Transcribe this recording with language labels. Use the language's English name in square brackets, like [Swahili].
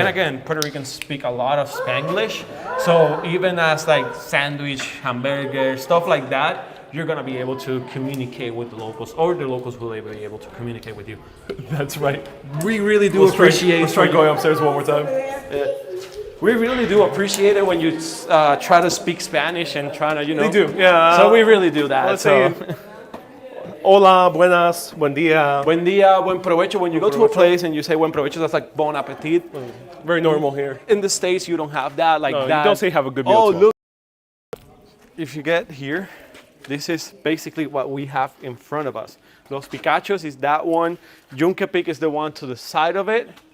[English] And again, Puerto Ricans speak a lot of Spanglish, so even as like sandwich, hamburger, stuff like that, you're gonna be able to communicate with the locals, or the locals will be able to communicate with you. That's right. We really do appreciate. Let's try going upstairs one more time. We really do appreciate it when you try to speak Spanish and try to, They do, yeah. So we really do that. Let's say, [Spanish] hola, buenas, buen día. Buen día, buen provecho. [English] When you go to a place and you say [Spanish] buen provecho, [English] that's like bon appetit. Very normal here. In the States, you don't have that. Like no, that. You don't say have a good meal. Oh, look. If you get here, this is basically what we have in front of us. Los Picachos is that one. Yunque Peak is the one to the side of it.